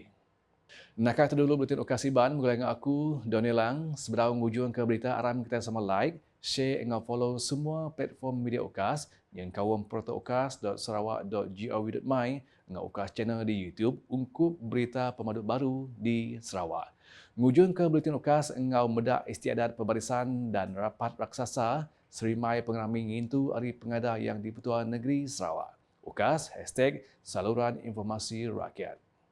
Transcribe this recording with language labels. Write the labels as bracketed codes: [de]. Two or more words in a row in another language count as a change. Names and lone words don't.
[iba] Nakah itu dulu Buletin Ukas Iban, bergulai dengan aku, Donnie Lang. Sebelum hujung ke berita, aram kita sama like, share dan follow semua platform media Ukas yang kawam protoukas.sarawak.gov.my dengan Ukas channel di YouTube untuk berita pemadut baru di Sarawak. Ngujung ke Buletin UKAS, engau medak istiadat pembarisan dan rapat raksasa serimai pengerami ngintu Hari Pengada yang di Pertuan Negeri Sarawak. UKAS, #Saluran Informasi Rakyat.